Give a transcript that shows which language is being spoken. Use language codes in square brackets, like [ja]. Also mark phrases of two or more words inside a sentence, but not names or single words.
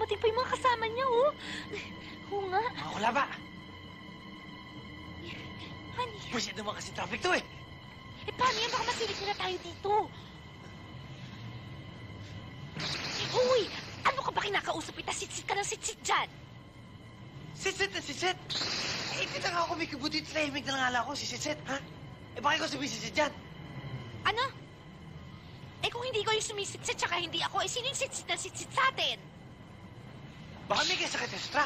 [tl] Dumating pa yung mga kasama niya, oh. Oo nga. Wala ba? Honey. Busit naman kasi traffic to eh. Eh, paano yan? Baka masilip na tayo dito. Uy! Ano ka ba kinakausap? Sit-sit ka ng sit-sit dyan. Sit-sit na sit-sit. Eh, hindi na nga ako may kibutit tahimik na ngala ko, si sit-sit, ha? Eh, bakit ko sabihin sit-sit dyan? Ano? Eh kung hindi ko yung sumisitsit, tsaka hindi ako, eh sino yung sitsit na sitsit sa atin? Baka may kasakit sa truck.